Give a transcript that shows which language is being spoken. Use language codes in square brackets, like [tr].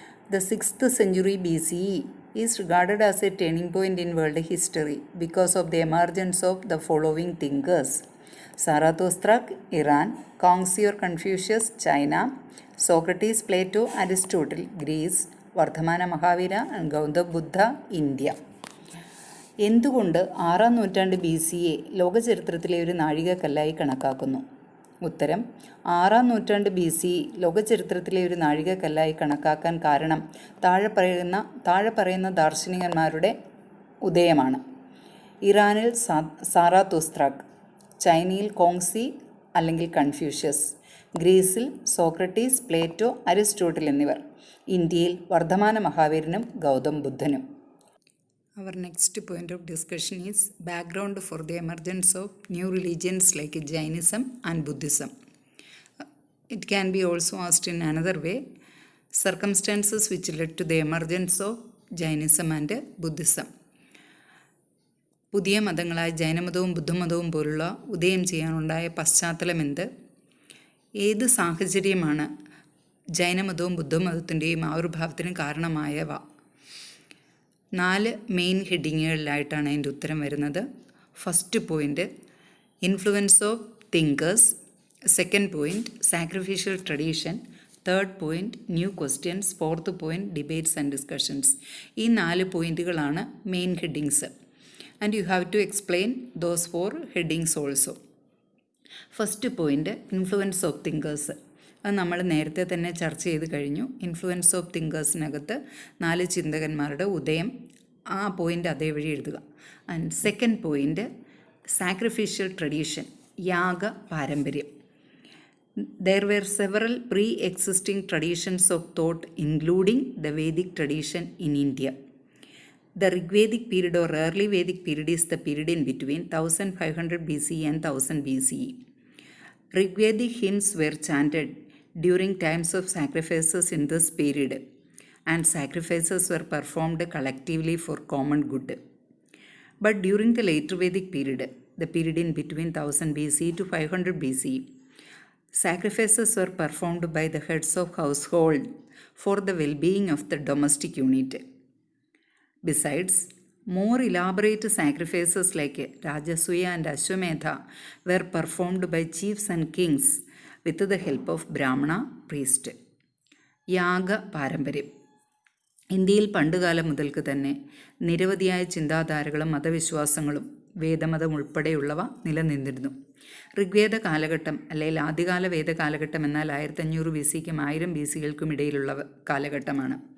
[en] The 6th century BCE is regarded as a turning point in world history because of the emergence of the following thinkers: Zarathustra, Iran; Kongzi or Confucius, China; Socrates, Plato, Aristotle, Greece; Vardhamana Mahavira and Gautama Buddha, India. [ml] എന്തുകൊണ്ട് 6-ാം നൂറ്റാണ്ട് BCE ലോകചരിത്രത്തിലെ ഒരു നാഴികക്കല്ലായി കണക്കാക്കുന്നു? ഉത്തരം: 6-ാം നൂറ്റാണ്ട് BCE ലോകചരിത്രത്തിലെ ഒരു നാഴികക്കല്ലായി കണക്കാക്കാൻ കാരണം താഴെ പറയുന്ന ദാർശനികന്മാരുടെ ഉദയമാണ്. ഇറാനിൽ സാറാത്തൂസ്ത്രാക്ക്, ചൈനയിൽ കോങ്സി അല്ലെങ്കിൽ കൺഫ്യൂഷ്യസ്, ഗ്രീസിൽ സോക്രട്ടീസ്, പ്ലേറ്റോ, അരിസ്റ്റോട്ടിൽ എന്നിവർ, ഇന്ത്യയിൽ Vardhamana മഹാവീരനും Gautam ബുദ്ധനും. [en] Our next point of discussion is background for the emergence of new religions like Jainism and Buddhism. It can be also asked in another way: circumstances which led to the emergence of Jainism and Buddhism. [ml] പുതിയ മതങ്ങളായ ജൈനമതവും ബുദ്ധമതവും പോലുള്ള ഉദയം ചെയ്യാനുണ്ടായ പശ്ചാത്തലം എന്ത്? ഏത് സാഹചര്യമാണ് ജൈനമതവും ബുദ്ധമതത്തിൻ്റെയും ആവിർഭാവത്തിന് കാരണമായവ? 4 main ഹെഡിങ്ങുകളിലായിട്ടാണ് അതിൻ്റെ ഉത്തരം വരുന്നത്. First point influence of thinkers, second point sacrificial tradition, third point new questions, fourth point debates and discussions. ഈ 4 പോയിൻറ്റുകളാണ് main headings. [en] And you have to explain those 4 headings also. [ml] First point influence of thinkers. അത് നമ്മൾ നേരത്തെ തന്നെ ചർച്ച ചെയ്ത് കഴിഞ്ഞു. Influence of തിങ്കേഴ്സിനകത്ത് 4 ചിന്തകന്മാരുടെ ഉദയം, ആ പോയിൻ്റ് അതേ വഴി എഴുതുക. And second point sacrificial tradition, യാഗ പാരമ്പര്യം. [en] There were several pre existing traditions of thought including the Vedic tradition in India. The Rigvedic period or early Vedic period is the period in between 1500 BCE and 1000 BCE. Rigvedic hymns were chanted during times of sacrifices in this period, and sacrifices were performed collectively for common good. But during the later Vedic period, the period in between 1000 BCE to 500 BCE, sacrifices were performed by the heads of household for the well-being of the domestic unit. Besides, more elaborate sacrifices like Rajasuya and Ashwamedha were performed by chiefs and kings with the help of Brahmana priest. [ml] യാഗ പാരമ്പര്യം. ഇന്ത്യയിൽ പണ്ടുകാലം മുതൽക്ക് തന്നെ നിരവധിയായ ചിന്താധാരകളും മതവിശ്വാസങ്ങളും വേദമതം ഉൾപ്പെടെയുള്ളവ നിലനിന്നിരുന്നു. ഋഗ്വേദ കാലഘട്ടം അല്ലെങ്കിൽ ആദ്യകാല വേദ കാലഘട്ടം എന്നാൽ 1500 BCക്കും 1000 BCകൾക്കും ഇടയിലുള്ള കാലഘട്ടമാണ്.